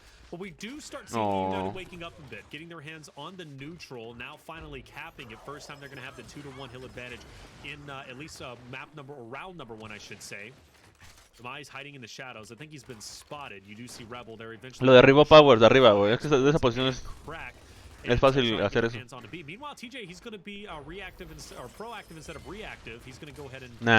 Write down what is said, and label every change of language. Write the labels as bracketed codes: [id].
[en] But we do start seeing United waking up a bit, getting their hands on the neutral, now finally capping it. First time they're going to have the 2-to-1 hill advantage in at least map number, or round number 1, I should say. Demise hiding in the shadows. I think he's been spotted. You do see Rebel there eventually. [es] Lo derribó Powers de arriba, güey. Es que de esa posición es fácil hacer eso. [en] Meanwhile, TJ, he's going to be reactive or proactive instead of reactive. He's going to go ahead and